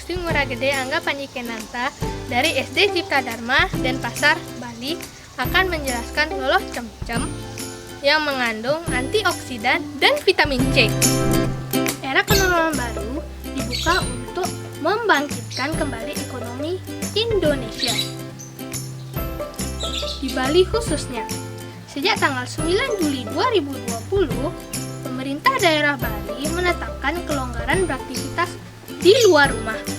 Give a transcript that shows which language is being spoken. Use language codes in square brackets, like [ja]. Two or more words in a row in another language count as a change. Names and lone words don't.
[id] Muragede Angga Panjikenanta dari SD Cipta Dharma Denpasar, Bali akan menjelaskan loloh cem-cem yang mengandung antioksidan dan vitamin C. Era kenormalan baru dibuka untuk membangkitkan kembali ekonomi Indonesia. Di Bali khususnya, sejak tanggal 9 Juli 2020, pemerintah daerah Bali menetapkan kelonggaran beraktivitas di luar rumah.